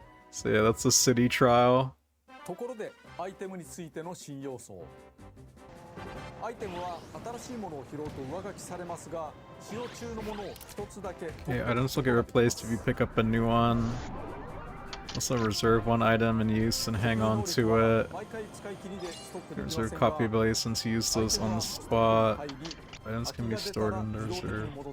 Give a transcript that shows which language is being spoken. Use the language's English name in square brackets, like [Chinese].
[English] So yeah, that's a city trial. [Japanese] ところでアイテムについての新要素。アイテムは新しいものを拾うと上書きされますが、使用中のものを一つだけ。 [English] Okay, items will get replaced if you pick up a new one. Also reserve one item in use and hang on to it. Reserve copy ability since you use those on the spot. Items can be stored in the reserve.